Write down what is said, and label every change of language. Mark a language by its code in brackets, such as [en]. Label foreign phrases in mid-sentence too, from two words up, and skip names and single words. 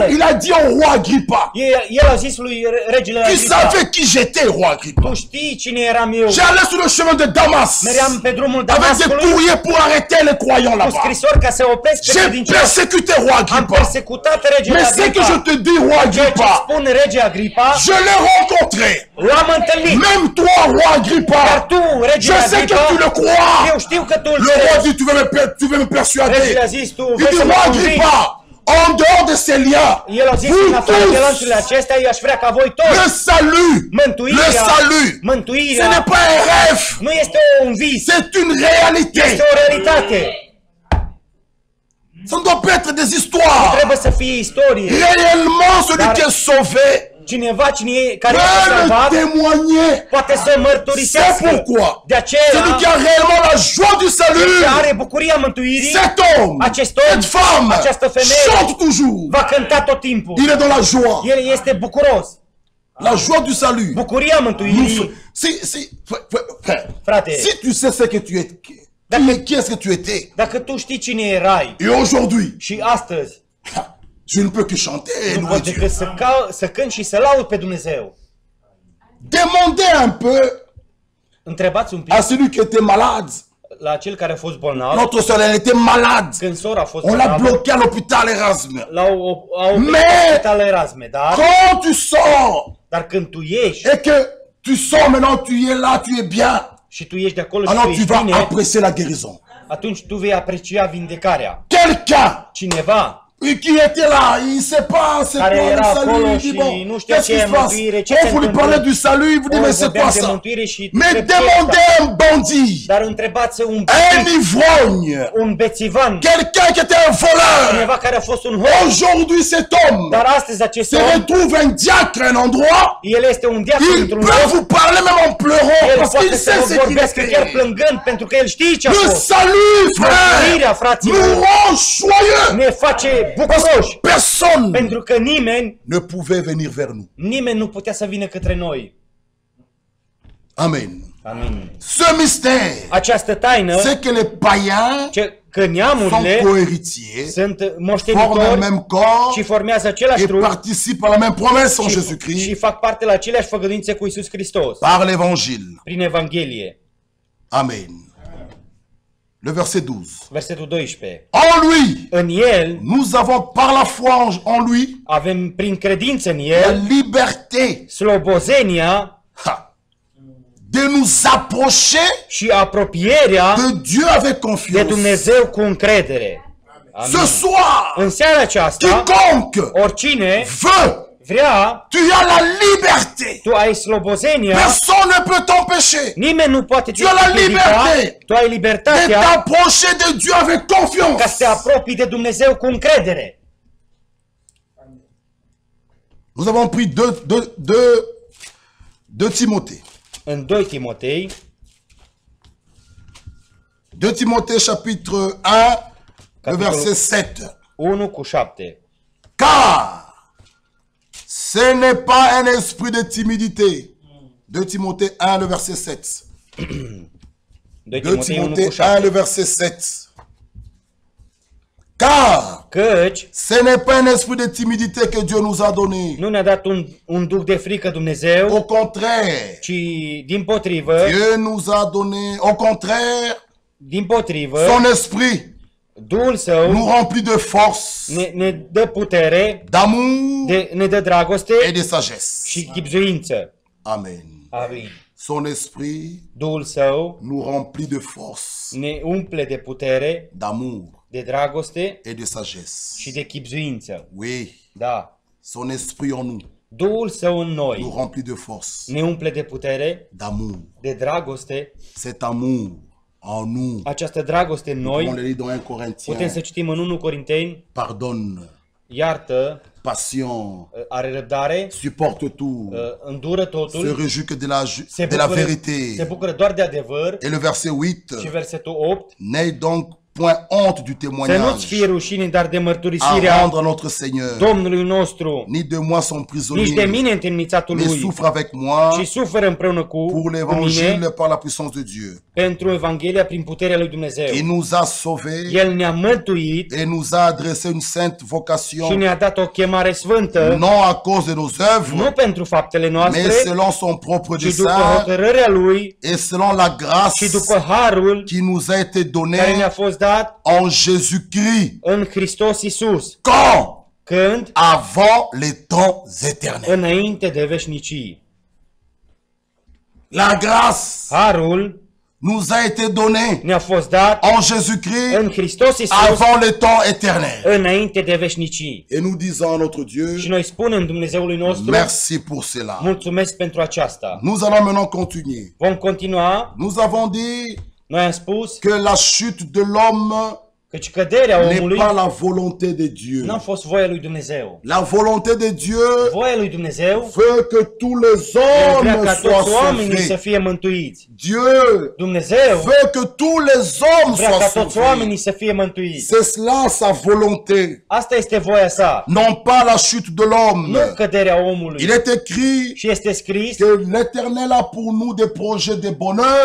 [fr] il a dit au roi Agrippa, [ro] el a zis lui regele [fr] tu [ro] Agripa, [fr] savais qui j'étais, roi Agrippa. [ro] tu știi cine eram eu. [fr] J'allais sur le chemin de Damas [ro] Meream pe drumul [fr] avec des [ro] Damascului [fr] courriers pour arrêter les croyants [ro] cu [fr] là-bas. [ro] scrisori ca să opresc pe [fr] J'ai [ro] credincioși. [fr] persécuté roi [ro] Am [fr] Agrippa. [ro] persecutat regele [fr] Mais ce que je [ro] Agripa. [fr] te dis, roi [ro] Ceea ce [fr] Agrippa, [ro] spun rege Agripa, [fr] je l'ai rencontré. [ro] l-am întâlnit. [fr] Même toi, roi [ro] Dar [fr] Agrippa, [ro] tu, regele [fr] je sais que [ro] Agripa, [fr] tu le crois. [ro] eu știu că tu îl [fr] Le roi [ro] crezi. [fr] dit, tu veux me persuader. [ro] Regele a zis, tu [fr] Il [ro] vrei [fr] dit, [ro] să mă [fr] roi [ro] convingi. [fr] Agrippa, en dehors de ces liens, [ro] El a zis, [fr] vous [ro] în afară de lanțurile [fr] tous, [ro] acestea, eu aș vrea ca voi [fr] le [ro] toți. [fr] salut, [ro] Mântuirea, [fr] le salut, ce [ro] mântuirea [fr] n'est pas un rêve, [ro] nu este un vis, [fr] c'est une réalité. [ro] este o realitate. [fr] Ça ne doit pas être des histoires. [ro] Trebuie să fie istorie. [fr] Réellement, celui [ro] Dar- [fr] qui est sauvé [ro] Cineva care a [fr] peut le [ro] salvat [fr] témoigner. [ro] poate să [fr] C'est [ro] mărturisească. [fr] pourquoi [ro] De aceea, [fr] celui qui a réellement la joie du salut, [ro] ce are bucuria mântuirii, [fr] cet homme, [ro] acest om, [fr] cette femme, [ro] această femeie [fr] chante toujours. [ro] va cânta tot timpul. [fr] Il est dans la joie. [ro] El este bucuros. [fr] La joie du salut. [ro] Bucuria [fr] Nous [ro] mântuirii, [fr] frère, [ro] frate, [fr] si tu sais ce que tu es, qui est-ce que tu étais, [ro] dacă tu știi cine erai [fr] et aujourd'hui, [ro] și astăzi, [fr] je ne peux que chanter et [ro] nu [fr] louer [ro] pot [fr] Dieu. [ro] decât să cânt și să laud pe Dumnezeu. [fr] Demandez un peu [ro] Întrebați un pic [fr] à celui qui était malade. [ro] la cel care a fost bolnav, [fr] Notre soeur, elle était malade. [ro] când sora a fost [fr] On l'a [ro] bolnavă, [fr] bloqué à l'hôpital Erasme. [ro] au oprit [fr] Mais- [ro] la spital Erasme, [fr] Quand tu sors [ro] dar când tu ieși [fr] et que tu sors maintenant, tu es là, tu es bien, [ro] și tu ieși de acolo și tu [fr] alors tu [ro] ești [fr] vas [ro] bine, [fr] apprécier la guérison. [ro] atunci tu vei aprecia vindecarea. [fr] Quelqu'un [ro] Cineva [fr] qui était là, il ne sait pas c'est [ro] Care [fr] quoi le [ro] era [fr] salut, [ro] acolo [fr] il dit [ro] și [fr] bon, [ro] nu știa [fr] qu'est-ce [ro] ce [fr] qui [ro] e [fr] se passe? [ro] mântuire, ce [fr] On [ro] se [fr] vous lui [ro] întâmplă. [fr] parlez du salut, il vous dit [ro] Ori [fr] mais c'est [ro] vorbeam [fr] quoi [ro] de [fr] ça? [ro] mântuire și [fr] Mais [ro] întreb ce e [fr] demandez [ro] asta. [fr] un bandit, [ro] Dar întrebați un [fr] un ivrogne, [ro] un bețivan, [fr] quelqu'un qui était un voleur. [ro] cineva care a fost un hoț. [fr] Aujourd'hui cet homme [ro] Dar astăzi acest [fr] se [ro] om, [fr] retrouve un diacre à un endroit, [ro] el este un diacon [fr] il [ro] într-un [fr] peut [ro] loc. [fr] vous parler même en pleurant [ro] El [fr] parce qu'il [ro] poate să [fr] sait [ro] vă [fr] ce qu'il a [ro] vorbească chiar [fr] fait. [ro] plângând pentru că el știe ce a [fr] Le [ro] fost. [fr] salut, [ro] Mântuirea, [fr] frère, [ro] fraților, [fr] nous rend joyeux. [ro] ne face bucuroși. [fr] Personne [ro] Pentru că nimeni [fr] ne pouvait venir vers nous. [ro] nu putea să vină către noi. [fr] Amen. [ro] Amin. [fr] Ce mystère, [ro] Această taină, [fr] c'est que les païens [ro] că [fr] sont [ro] neamurile [fr] cohéritiers, [ro] sunt [fr] forment un [ro] moștenitori [fr] même corps [ro] și formează același [fr] et [ro] trup [fr] participent à la même promesse en [ro] și [fr] Jésus-Christ [ro] fac parte la aceleași făgăduințe cu Iisus Hristos [fr] par l'évangile. [ro] prin Evanghelie. [fr] Amen. Le verset 12. [ro] Versetul 12. [fr] En lui, [ro] În El [fr] nous avons par la foi en lui [ro] avem prin credință în [fr] la [ro] El [fr] liberté [ro] slobozenia [fr] de nous approcher [ro] și apropierea [fr] de Dieu avec [ro] de [fr] confiance. [ro] Dumnezeu cu încredere. [fr] Ce [ro] Amin. [fr] soir, [ro] În seara aceasta, [fr] quiconque [ro] oricine [fr] veut, [ro] vrea, [fr] tu as la liberté. [ro] tu ai slobozenia, [fr] Personne ne peut t'empêcher [ro] nimeni nu poate te [fr] Tu as la [ro] împiedica, [fr] liberté [ro] tu ai [fr] de [ro] libertatea [fr] t'approcher de Dieu avec [ro] ca să [fr] confiance. [ro] te apropii de Dumnezeu cu încredere. [fr] Nous avons pris deux Timothée. [ro] În 2 Timotei, [fr] 2 Timothée chapitre 1, le [ro] Capitolul [fr] verset 7. [ro] 1:7. [fr] Car ce n'est pas un esprit de timidité. 2 Timothée 1, le verset 7. 2 [ro] 2 Timotei [fr] Timothée 1, [ro] 1:7. [fr] le verset 7. Car [ro] Căci [fr] ce n'est pas un esprit de timidité que Dieu nous a donné. [ro] nu ne-a dat un duh de frică Dumnezeu, [fr] Au contraire, [ro] ci dimpotrivă, [fr] Dieu nous a donné, au contraire, [ro] dimpotrivă, [fr] son esprit [ro] Duhul Său [fr] nous remplit de force, [ro] ne dă putere, [fr] d'amour [ro] ne dă dragoste [fr] et de sagesse. [ro] și chibzuință. [fr] Amen. [ro] Amin. [fr] Son esprit [ro] Duhul Său [fr] nous remplit de force, [ro] ne umple de putere, [fr] d'amour [ro] de dragoste [fr] et de sagesse. [ro] și de chibzuință. [fr] Oui, [ro] Da. [fr] son esprit en nous [ro] Duhul Său în [fr] nous [ro] noi [fr] remplit de force, [ro] ne umple de putere, [fr] d'amour. [ro] de dragoste. [fr] Cet amour en nous, [ro] Această dragoste în [fr] on [ro] noi, [fr] le lit dans 1 [ro] putem [fr] Corinthiens, [ro] să citim în 1 Corinteni, [fr] pardonne, [ro] iartă, [fr] patient, [ro] are răbdare, [fr] supporte tout, [ro] îndură [fr] se [ro] totul, [fr] réjouit que de la [ro] se [fr] vérité. [ro] bucură doar de adevăr. [fr] Et le verset 8, [ro] Și versetul 8, [fr] n'aie donc point honte du [ro] să nu-ți fie [fr] témoignage [ro] rușine, dar de [fr] à [ro] mărturisirea [fr] rendre à notre Seigneur, [ro] Domnului nostru, [fr] ni de moi son [ro] nici de [fr] prisonnier, [ro] mine întemnițatul [fr] mais [ro] lui, [fr] souffre avec moi [ro] ci suferă împreună [fr] pour [ro] cu mine [fr] l'évangile par la puissance de Dieu. [ro] pentru Evanghelia prin puterea lui Dumnezeu. [fr] Il nous a sauvés [ro] El ne-a mântuit [fr] et nous a adressé une sainte [ro] și [fr] vocation, [ro] ne-a dat o chemare sfântă, [fr] non à cause de nos [ro] nu [fr] œuvres, [ro] pentru faptele [fr] mais [ro] noastre, [fr] selon son propre [ro] ci după [fr] dessein [ro] hotărârea lui [fr] et selon la grâce [ro] și după harul [fr] qui nous a été [ro] care [fr] donnée [ro] ne-a fost dat [fr] en Jésus-Christ. [ro] în Hristos Iisus, [fr] Quand? [ro] când? [fr] Avant les temps éternels. [ro] Înainte de veșnicii. [fr] La grâce [ro] Harul [fr] nous a été donnée [ro] ne-a fost dat [fr] en Jésus-Christ [ro] în Hristos Iisus [fr] avant les temps éternels. [ro] înainte de veșnicii. [fr] Et nous disons à notre Dieu, [ro] Și noi spunem Dumnezeului nostru, [fr] merci pour cela. [ro] mulțumesc pentru aceasta. [fr] Nous allons maintenant continuer. [ro] Vom continua. [fr] Nous avons dit [ro] Noi am spus [fr] que la chute de l'homme [ro] căci căderea [fr] n'est [ro] omului [fr] pas la volonté de Dieu. [ro] n-a fost voia lui Dumnezeu. [fr] La volonté de Dieu [ro] Voia lui Dumnezeu [fr] veut que tous les [ro] El vrea [fr] hommes [ro] ca [fr] soient [ro] toți oamenii să [fr] sauvés. [ro] fie mântuiți. [fr] Dieu [ro] Dumnezeu [fr] veut que tous les hommes [ro] vrea ca [fr] soient [ro] toți [fr] sauvés. [ro] oamenii să fie mântuiți. [fr] C'est cela sa volonté, [ro] Asta este voia sa, [fr] non pas la chute de [ro] nu [fr] l'homme. [ro] căderea omului. [fr] Il est écrit [ro] Și este scris [fr] que l'Éternel a pour nous des projets de bonheur.